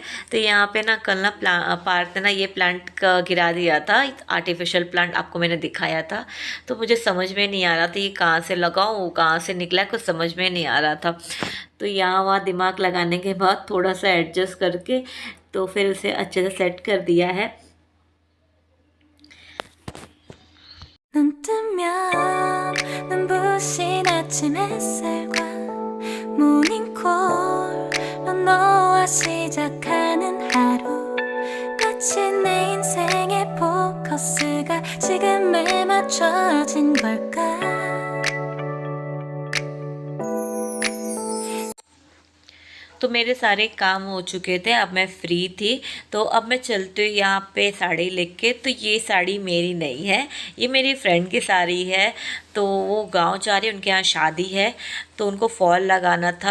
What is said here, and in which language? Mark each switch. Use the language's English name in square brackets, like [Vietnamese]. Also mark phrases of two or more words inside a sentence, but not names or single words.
[Hindi] तो यहाँ पे ना कल ना पार्थ ने ना ये प्लांट गिरा दिया था, [English] artificial plant [Hindi] आपको मैंने दिखाया था। तो मुझे समझ में नहीं आ रहा था ये कहाँ से लगाऊँ, कहाँ से निकला, कुछ समझ में नहीं आ रहा था। तो यहाँ वहाँ दिमाग लगाने के बाद थोड़ा सा एडजस्ट करके तो फिर उसे अच्छे से सेट कर दिया है। [Korean] 눈 뜨면 눈부신 아침 햇살과 모닝콜로 너와 시작하는 하루, 마치 내 맞춰진 걸까 [Hindi] तो मेरे सारे काम हो चुके थे, अब मैं फ्री थी। तो अब मैं चलती हूँ यहाँ पे साड़ी लेके। तो ये साड़ी मेरी नहीं है, ये मेरी फ्रेंड की साड़ी है। तो वो गांव जा रही है, उनके यहाँ शादी है, तो उनको फॉल लगाना था।